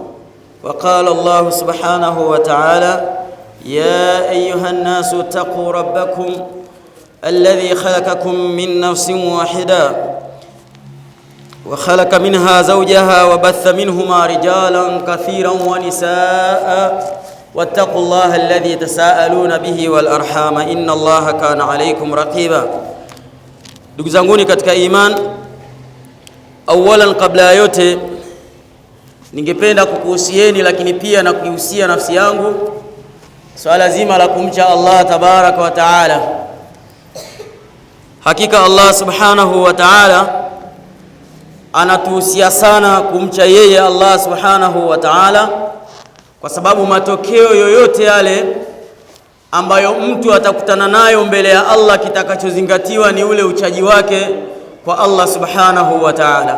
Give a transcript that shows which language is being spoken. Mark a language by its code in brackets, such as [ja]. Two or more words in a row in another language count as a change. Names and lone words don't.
[ar] وقال الله سبحانه وتعالى: يا أيها الناس اتقوا ربكم الذي خلقكم من نفس واحدة وخلق منها زوجها وبث منهما رجالا كثيرا ونساء واتقوا الله الذي تساءلون به والأرحام إن الله كان عليكم رقيبا. [sw] Ndugu zanguni katika iman, awalan kabla yote ningependa kukuhusieni lakini pia na kuhusia nafsi yangu swala zima la kumcha Allah [ar] تبارك وتعالى. [sw] Hakika Allah [ar] سبحانه وتعالى [sw] anatuhusia sana kumcha yeye Allah [ar] سبحانه وتعالى, [sw] kwa sababu matokeo yoyote yale ambayo mtu atakutana nayo mbele ya Allah, kitakachozingatiwa ni ule uchaji wake kwa Allah [ar] سبحانه وتعالى.